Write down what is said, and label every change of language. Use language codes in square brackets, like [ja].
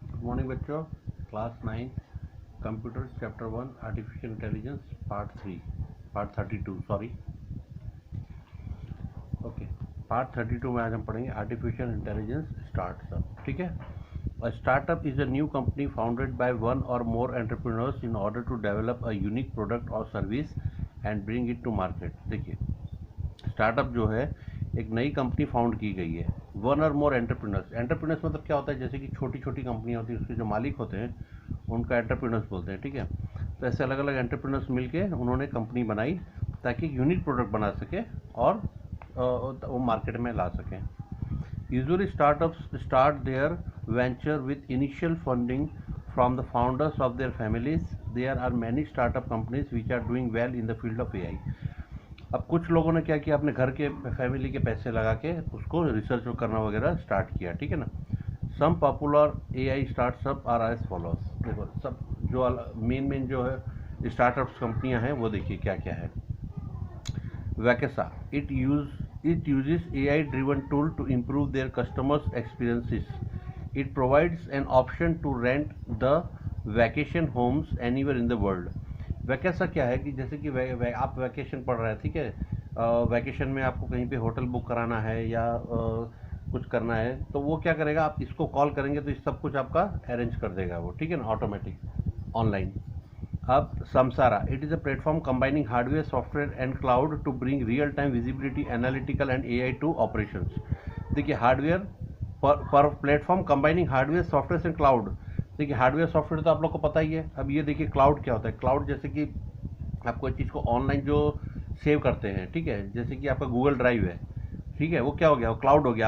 [hi] Morning बच्चों, class 9 computer chapter 1 artificial intelligence part 32 sorry okay part 32 में आज हम पढ़ेंगे आर्टिफिशियल इंटेलिजेंस स्टार्टअप। ठीक है। [en] A startup is a new company founded by one or more entrepreneurs in order to develop a unique product or service and bring it to market। [hi] देखिए, startup जो है एक नई कंपनी फाउंड की गई है। वन और मोर एंटरप्रेन्योर्स मतलब क्या होता है, जैसे कि छोटी छोटी कंपनियां होती है, उसके जो मालिक होते हैं उनका एंटरप्रेन्योर्स बोलते हैं। ठीक है। तो ऐसे अलग अलग एंटरप्रेन्योर्स मिलके उन्होंने कंपनी बनाई ताकि यूनिक प्रोडक्ट बना सके और वो मार्केट में ला सकें। [en] Usually startups start their venture with initial funding from the founders of their families. There are many startup companies which are doing well in the field of AI। [hi] अब कुछ लोगों ने क्या किया, अपने घर के फैमिली के पैसे लगा के उसको रिसर्च करना वगैरह स्टार्ट किया। ठीक है ना। [en] Some popular AI startup are as followers. [hi] देखो सब जो मेन जो है स्टार्टअप्स कंपनियां हैं वो देखिए क्या क्या है। [en] Vacasa It uses AI-driven tool to improve their customers' experiences. It provides an option to rent the vacation homes anywhere in the world. [hi] वैकेसा क्या है कि जैसे कि आप वैकेशन पढ़ रहे हैं, ठीक है, वैकेशन में आपको कहीं पे होटल बुक कराना है या कुछ करना है, तो वो क्या करेगा, आप इसको कॉल करेंगे तो इस सब कुछ आपका अरेंज कर देगा वो। ठीक है ना, ऑटोमेटिक ऑनलाइन। [en] अब Samsara, it is a platform combining hardware, software and cloud to bring real-time visibility, analytical and AI to operations। [hi] देखिए [en] Hardware पर platform combining hardware, software and cloud. [hi] देखिए हार्डवेयर सॉफ्टवेयर तो आप लोग को पता ही है। अब ये देखिए क्लाउड क्या होता है। क्लाउड जैसे कि आप कोई चीज़ को ऑनलाइन जो सेव करते हैं, ठीक है, जैसे कि आपका गूगल ड्राइव है, ठीक है, वो क्या हो गया, वो क्लाउड हो गया।